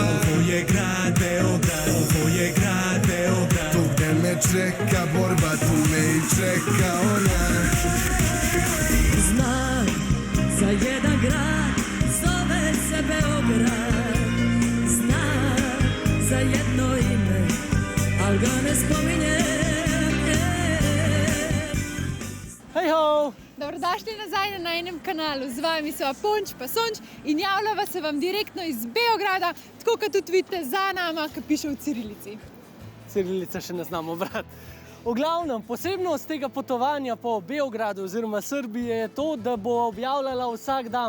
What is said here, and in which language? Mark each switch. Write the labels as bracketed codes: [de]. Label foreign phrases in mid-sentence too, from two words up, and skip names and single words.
[sr] Ovo je grad Beograd, ovo je grad Beograd. Tu gdje me čeka borba, tu me i čeka ona. Znam za jedan grad, zove se Beograd. Znam za jedno ime, al ga ne spominjem. Hej ho! [sl] Dobrodošli nazaj na najnem kanalu, z vami so Ponč pa Sonč in javljava se vam direktno iz Beograda, tako kot tudi vidite za nama, ki piše v cirilici. Cirilica še ne znamo brati. V glavnem, posebnost tega potovanja po Beogradu oziroma Srbiji je to, da bo objavljala vsak dan.